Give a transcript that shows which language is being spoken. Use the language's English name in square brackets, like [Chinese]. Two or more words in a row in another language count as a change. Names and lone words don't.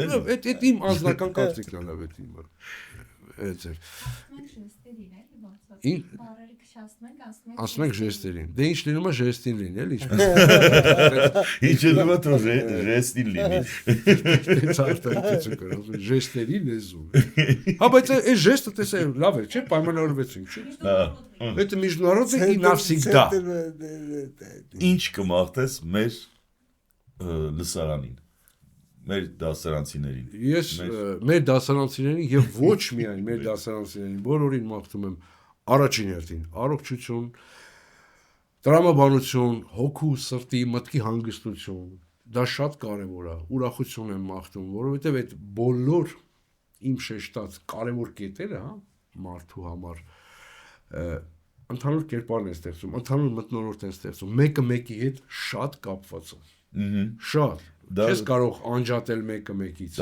[Armenian] Այդ իմ անձնական կարծիքն է լավ է իմ։ Այդ է։ Ասում ենք ժեստերին։ Դե ինչ լինում է ժեստին լինի, էլի ինչպես։ Ինչ լինում է թող ժեստին լինի։ Ցարտակիցը կրում ժեստերի լեզու։ Հա, բայց այս ժեստը տեսա լավ է, չէ՞, պայմանավորվեցինք, չէ՞։ Հա։ [Russian] Это международный и навсегда։ [Armenian] Ինչ կմաղթես մեր լսարանին, մեր դասարանցիներին։ Ես մեր դասարանցիներին եւ ոչ միայն մեր դասարանցիներին, բոլորին մաղթում եմ առաջին հերթին առողջություն, տրամաբանություն, հոգու, սրտի, մտքի հանգստություն։ Դա շատ կարեւոր է։ Ուրախություն եմ մաղթում, որովհետեւ այդ բոլոր իմ շեշտած կարեւոր կետերը, հա, մարդու համար ընդհանուր կերպարն է ստեղծում, ընդհանուր մթնոլորտ է ստեղծում, մեկը մեկի հետ շատ կապված է։ Շատ։ Չես կարող անջատել մեկը մեկից։